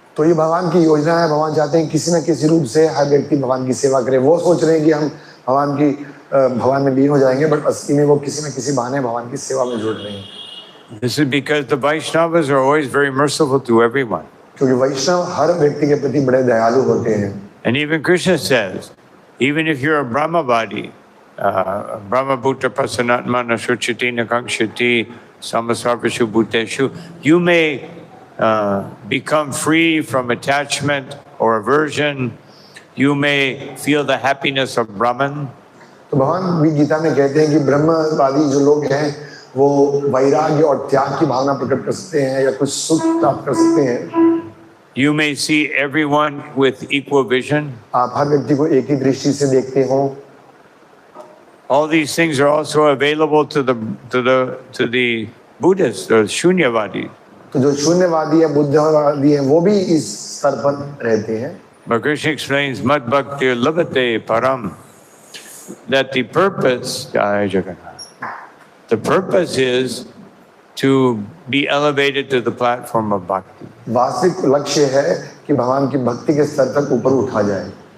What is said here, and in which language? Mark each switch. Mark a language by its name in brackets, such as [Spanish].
[Hindi] तो ये भगवान की योजना है। भगवान चाहते हैं किसी न किसी रूप से हर व्यक्ति भगवान की सेवा करे। वो सोच रहे हैं कि हम भगवान में लीन हो जाएंगे, बट असली में वो किसी न किसी बहाने भगवान की सेवा में जुड़ रहे हैं। [English] This is because the Vaishnavas are always very merciful to everyone. [Hindi] क्योंकि वैष्णव हर व्यक्ति के प्रति बड़े दयालु होते हैं। [English] And even Krishna says, even if you're a Brahmavadi, Brahmabhuta Prasanatmana Shuchiti Nakangshati Samasarvashu Bhuteshu, you may become free from attachment or aversion. You may feel the happiness of Brahman. [Hindi] तो भगवान भी गीता में कहते हैं कि ब्रह्मवादी जो लोग हैं वो वैराग्य और त्याग की भावना प्रकट कर सकते हैं या कुछ सुख प्राप्त कर सकते हैं। [English] You may see everyone with equal vision. [Hindi] आप हर व्यक्ति को एक ही दृष्टि से देखते हो। [English] All these things are also available to the Buddhists or Shunyavadi. [Hindi] तो जो शून्यवादी है, बुद्धवादी है, वो भी इस स्तर पर रहते हैं। [English] But Krishna explains, Mad Bhakti Labhate Param, that the purpose, Jai Jagannath, the purpose is to be elevated to the platform of bhakti. [Hindi] वास्तविक लक्ष्य है कि भगवान की भक्ति के स्तर तक ऊपर उठा जाए।